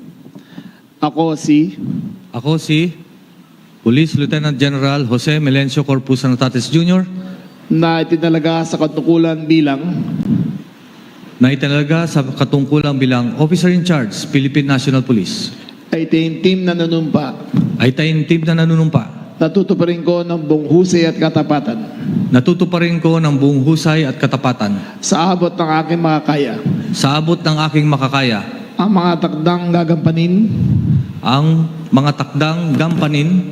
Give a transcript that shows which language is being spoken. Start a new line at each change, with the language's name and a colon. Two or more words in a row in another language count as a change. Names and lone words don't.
Filipino: Ako si Police Lieutenant General Jose Melencio Corpus Nartates Jr. na itinalaga sa katungkulan bilang
English: Officer in Charge, Philippine National Police.
Filipino: ay taimtim na nanunumpa. Natutuparin ko ng buong husay at katapatan. Sa abot ng aking makakaya. Ang mga takdang gampanin.